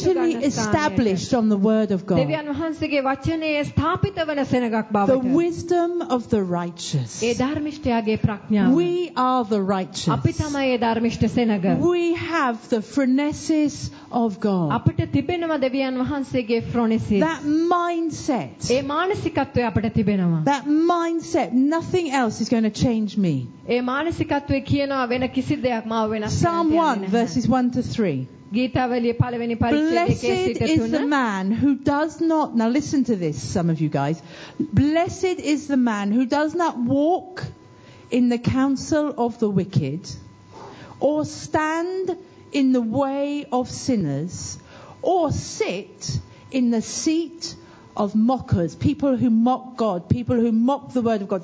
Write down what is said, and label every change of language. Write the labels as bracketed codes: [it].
[en] totally established on the word of God. [si] දෙවියන් වහන්සේගේ වචනයේ ස්ථාපිත වන සෙනඟක් බවට. [en] The wisdom of the righteous. [si] ඒ ධර්මිෂ්ඨයාගේ ප්‍රඥාව. [en] We are the righteous. [si] අපි තමයි ඒ ධර්මිෂ්ඨ සෙනඟ. [en] We have the phronesis of God. [si] අපිට තිබෙනවා දෙවියන් වහන්සේගේ phronesis. [en] That mindset. [si] ඒ මානසිකත්වය අපිට තිබෙනවා. [en] That mindset, nothing else is going to change me. [si] ඒ මානසිකත්වයේ කියනවා වෙන කිසි දෙයක් මාව වෙනස් කරන්න බැහැ. [en] Psalm 1 verses 1 to 3. Blessed is the man who does not, now listen to this, some of you guys. Blessed is the man who does not walk in the counsel of the wicked, or stand in the way of sinners, or sit in the seat of mockers, people who mock God, people who mock the word of God.